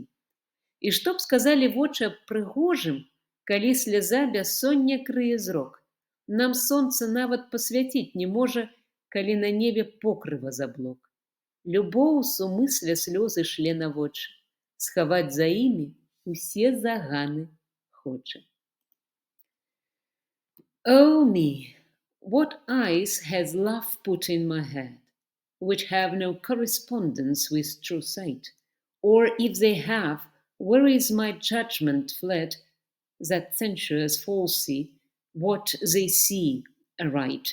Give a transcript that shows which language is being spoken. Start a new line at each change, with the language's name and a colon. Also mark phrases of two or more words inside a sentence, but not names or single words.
Belarusian: І што б сказалі вочы аб прыгожым, калі сляза бяссоння крые зрок? Нам сонца нават пасвяціць не можа, калі на небе покрыва заблок. Любоў сумысля слёзы шле на вочы, схаваць за імі усе заганы хоча.
English: Oh me, what eyes has love put in my head, which have no correspondence with true sight? Or if they have, where is my judgment fled, that censures falsely what they see aright?